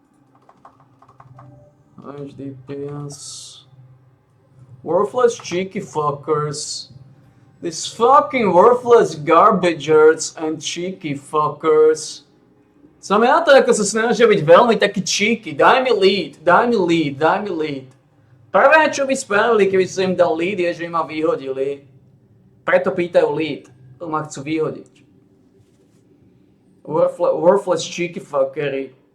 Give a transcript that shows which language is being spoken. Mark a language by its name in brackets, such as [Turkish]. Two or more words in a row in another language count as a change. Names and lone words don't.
[English] HDPS. Worthless cheeky fuckers. These fucking worthless garbagers and cheeky fuckers. [Slovak] Som ja to, ako sa snažia byť veľmi taký cheeky. Daj mi lead. Prvé, čo by spravili, keby som im dal lead, je, že ma vyhodili. Preto pýtajú lead. To ma chcú vyhodiť. [English] Worthless cheeky fuckery.